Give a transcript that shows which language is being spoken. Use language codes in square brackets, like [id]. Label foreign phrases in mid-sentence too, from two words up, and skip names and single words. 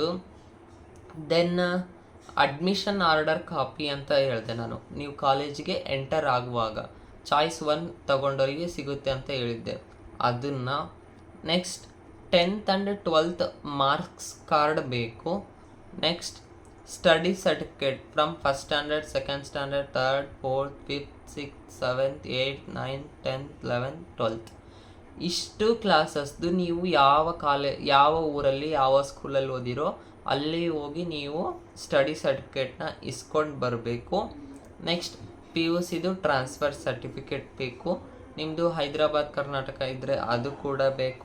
[en] then admission order copy [kn] ಅಂತ ಹೇಳಿದೆ ನಾನು, ನೀವು ಕಾಲೇಜಿಗೆ ಎಂಟರ್ ಆಗುವಾಗ ಚಾಯ್ಸ್ 1 ತಗೊಂಡವರಿಗೆ ಸಿಗುತ್ತೆ ಅಂತ ಹೇಳಿದ್ದೆ, ಅದನ್ನು. [en] next 10th and 12th marks card ಬೇಕು. next study certificate from first standard, second standard, [kn] 3rd, 4th, 5th, 6th, 7th, 8th, 9th, 10th, 11th, 12th ಇಷ್ಟು ಕ್ಲಾಸಸ್ದು ನೀವು ಯಾವ ಊರಲ್ಲಿ ಯಾವ ಸ್ಕೂಲಲ್ಲಿ ಓದಿರೋ ಅಲ್ಲಿ ಹೋಗಿ ನೀವು [en] study certificate [kn] ಇಸ್ಕೊಂಡು ಬರಬೇಕು. ನೆಕ್ಸ್ಟ್ PUCದು [en] transfer certificate [kn] ಬೇಕು. ನಿಮ್ಮದು ಹೈದರಾಬಾದ್ ಕರ್ನಾಟಕ ಇದ್ದರೆ ಅದು ಕೂಡ ಬೇಕು.